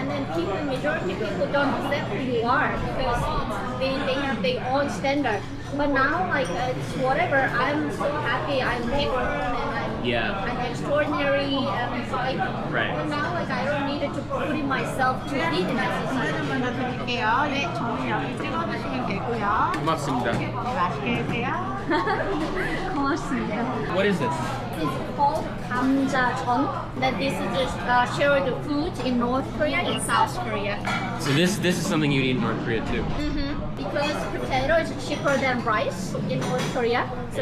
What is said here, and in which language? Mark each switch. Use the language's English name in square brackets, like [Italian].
[English] And then majority of people don't accept who you are because they have their own standard. But now, like, it's whatever. I'm so happy. I'm different and I'm extraordinary. And it's like, Right. but now, like, I don't need to put in myself to fit in that society. [Korean] 먼저 드릴게요. 네, 저는 여기 찍어주시면 되고요. 고맙습니다. 네, 맛있게 드세요. 고맙습니다. [English] What is this? It's called 감자전. That this is just shared food in North Korea and South Korea. So this is something you eat in North Korea too. Because potato is cheaper than rice in North Korea, so